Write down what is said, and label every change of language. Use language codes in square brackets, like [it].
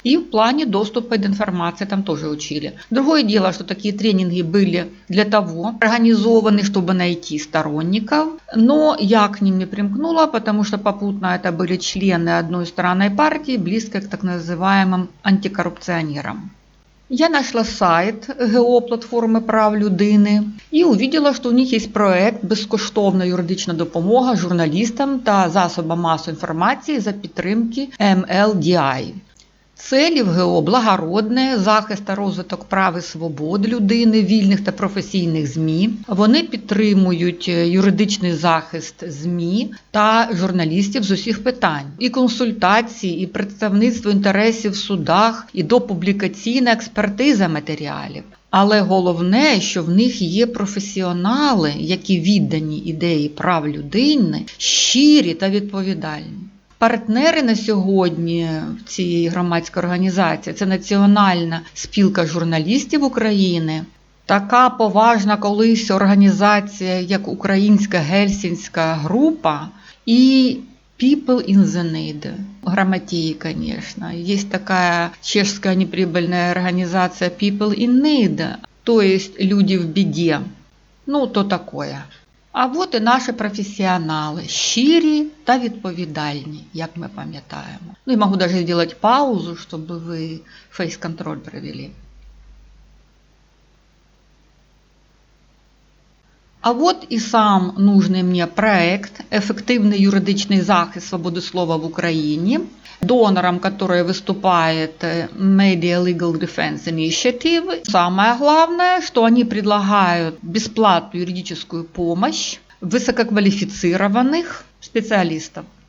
[ru] И в плане доступа к информации там тоже учили. Другое дело, что такие тренинги были для того организованы, чтобы найти сторонников. Но я к ним не примкнула, потому что попутно это были члены одной странной партии, близкой к так называемым антикоррупционерам. Я нашла сайт [uk] ГО «Платформи прав людини» і увидела, що у них є проект «Безкоштовна юридична допомога журналістам та засобам масової інформації за підтримки МЛДІ». Целі в ГО благородне, захист та розвиток прав і свобод людини, вільних та професійних ЗМІ. Вони підтримують юридичний захист ЗМІ та журналістів з усіх питань. І консультації, і представництво інтересів в судах, і допублікаційна експертиза матеріалів. Але головне, що в них є професіонали, які віддані ідеї прав людини, щирі та відповідальні. Партнери на сьогодні в цій громадській організації – це Національна спілка журналістів України, така поважна колись організація, як Українська Гельсінська група і People in the Need. [ru] Грамотеи, конечно. Есть такая чешская неприбыльная организация People in Need, то есть люди в беде. Ну, то такое. [uk] А от і наші професіонали, щирі та відповідальні, як ми пам'ятаємо. Ну і можу навіть зробити паузу, щоб ви фейс-контроль провели. [ru] А вот и сам нужный мне проект «Эффективный юридичный захист свободы слова в Украине», донором которой выступает Media Legal Defense Initiative. Самое главное, что они предлагают бесплатную юридическую помощь высококвалифицированных специалистов.